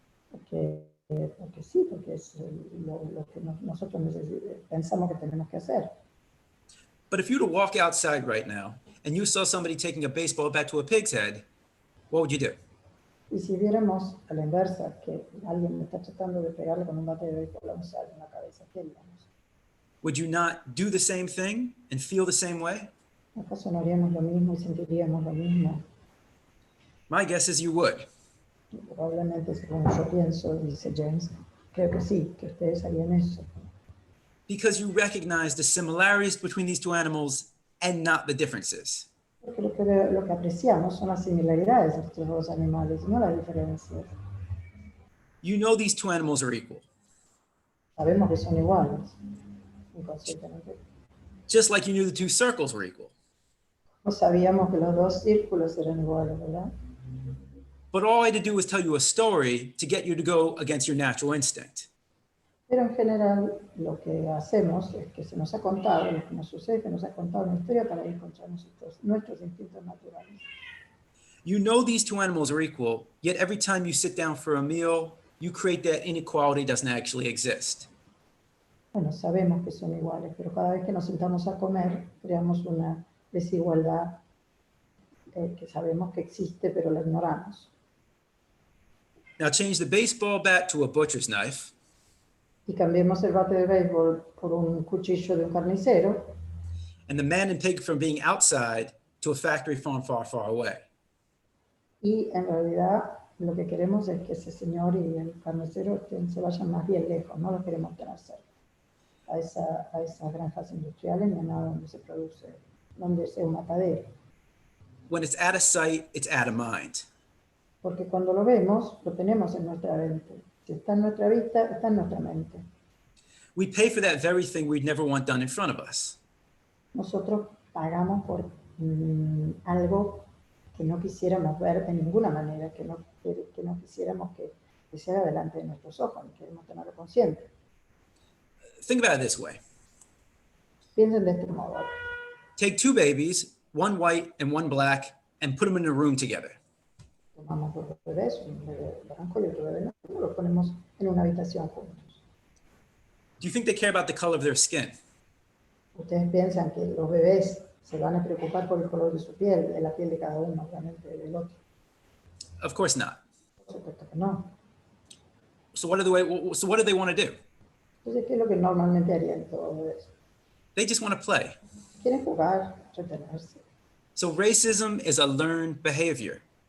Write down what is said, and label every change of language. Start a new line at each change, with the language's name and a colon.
Spanish: Porque sí, porque es lo que nosotros pensamos que tenemos que hacer.
English: But if you were to walk outside right now and you saw somebody taking a baseball bat to a pig's head, what would you do?
Spanish: Y si viéramos a la inversa, que alguien está tratando de pegarle con un bate de béisbol a un cerdo en la cabeza, ¿qué haríamos?
English: Would you not do the same thing and feel the same way?
Spanish: ¿Acaso no haríamos lo mismo y sentiríamos lo mismo?
English: My guess is you would.
Spanish: Y probablemente, según yo pienso, dice James, creo que sí, que ustedes harían eso.
English: Because you recognize the similarities between these two animals and not the differences.
Spanish: Porque lo que apreciamos son las similaridades de estos dos animales, no las diferencias.
English: You know these two animals are equal.
Spanish: Sabemos que son iguales, inconscientemente.
English: Just like you knew the two circles were equal.
Spanish: No sabíamos que los dos círculos eran iguales, ¿verdad?
English: But all I had to do was tell you a story to get you to go against your natural instinct.
Spanish: Pero en general lo que hacemos es que se nos ha contado, lo que nos sucede es que nos ha contado una historia para ir contra nuestros instintos naturales.
English: You know these two animals are equal, yet every time you sit down for a meal, you create that inequality doesn't actually exist.
Spanish: Bueno, sabemos que son iguales, pero cada vez que nos sentamos a comer, creamos una desigualdad que sabemos que existe, pero la ignoramos.
English: Now change the baseball bat to a butcher's knife,
Spanish: Y cambiemos el bate de béisbol por un cuchillo de un carnicero,
English: and the man and pig from being outside to a factory farm far, far away.
Spanish: y en realidad lo que queremos es que ese señor y el carnicero se vayan más bien lejos, no los queremos tener cerca, a esas granjas industriales ni a nada donde se produce, donde sea un matadero.
English: When it's out of sight, it's out of mind.
Spanish: Porque cuando lo vemos, lo tenemos en nuestra mente. Si está en nuestra vista, está en nuestra mente.
English: We pay for that very thing we'd never want done in front of us.
Spanish: Nosotros pagamos por algo que no quisiéramos ver de ninguna manera, que no quisiéramos que se haga delante de nuestros ojos, ni queremos tenerlo consciente.
English: Think about it this way.
Spanish: Piensen de este modo.
English: Take two babies, one white and one black, and put them in a room together.
Spanish: Tomamos dos bebés, un bebé blanco y otro bebé negro, los ponemos en una habitación juntos.
English: Do you think they care about the color of their skin?
Spanish: Ustedes piensan que los bebés se van a preocupar por el color de su piel, de la piel de cada uno, obviamente del otro.
English: Of course not.
Spanish: Por supuesto que no.
English: So what do they want to do?
Spanish: Entonces, ¿qué es lo que normalmente harían todo eso?
English: They just want to play.
Spanish: Quieren jugar, entretenerse.
English: So racism is a learned behavior.